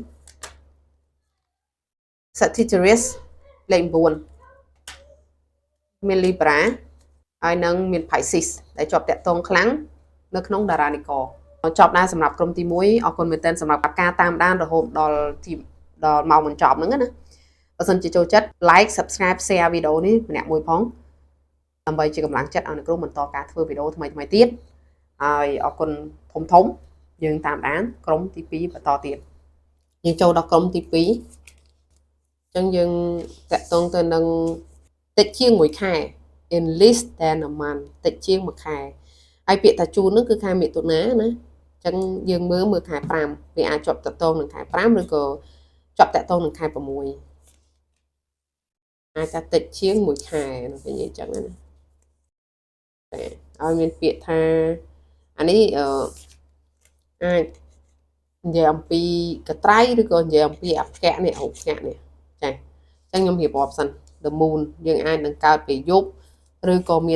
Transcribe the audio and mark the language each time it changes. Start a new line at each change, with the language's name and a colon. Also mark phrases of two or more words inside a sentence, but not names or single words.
Khmer: Sagittarius លេខ9មាន Libra ហើយនឹងមាន Pisces ដែលជាប់តាក់ទងខ្លាំងនៅក្នុងតារានិករចប់ដែរសម្រាប់ក្រុមទី1អរគុណមែនទែនសម្រាប់ការ តាមដានរហូតដល់ម៉ោងបញ្ចប់ហ្នឹងណាបើសិនជាចូលចិត្ត
English: like subscribe share
Khmer: វីដេអូនេះម្នាក់មួយផងដើម្បីជា កម្លាំងចិត្តឲ្យអ្នកគ្រូបន្តការធ្វើវីដេអូថ្មីទៀតហើយអរគុណធំយើងតាមដានក្រុមទី2បន្តទៀតយើងចូលដល់ក្រុមទី2អញ្ចឹងយើងតាក់ទងទៅនឹងតិចជាង1ខែ
English: in list than a month
Khmer: តិចជាង1ខែហើយពាក្យថាជូននោះគឺខែមិថុនាណាអញ្ចឹងយើងមើលខែ5វាអាចជាប់តាក់ទងនឹងខែ5ឬក៏ជាប់តាក់ទងនឹងខែ6 អាចថាតិចជាង1ខែនិយាយអញ្ចឹងណាឲ្យមានពាក្យថាអានេះអាចនិយាយអំពីកត្រៃឬក៏និយាយអំពីអភៈនេះអភៈនេះចាអញ្ចឹងខ្ញុំរៀបរាប់សិន The Moon យើងអាចនឹងកើតពេលយប់ឬក៏មាន